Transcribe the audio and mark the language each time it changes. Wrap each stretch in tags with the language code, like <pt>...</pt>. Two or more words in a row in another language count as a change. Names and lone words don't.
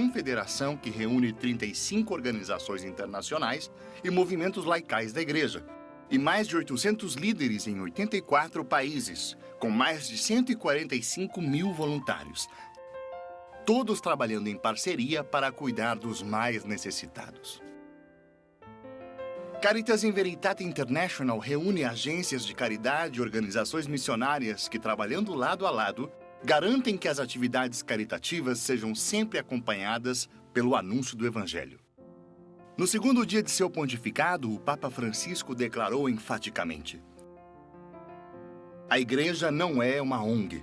<pt>confederação que reúne 35 organizações internacionais e movimentos laicais da Igreja, e mais de 800 líderes em 84 países, com mais de 145 mil voluntários, todos trabalhando em parceria para cuidar dos mais necessitados. Caritas in Veritate International reúne agências de caridade e organizações missionárias que, trabalhando lado a lado, garantem que as atividades caritativas sejam sempre acompanhadas pelo anúncio do Evangelho. No segundo dia de seu pontificado, o Papa Francisco declarou enfaticamente: a Igreja não é uma ONG.</pt>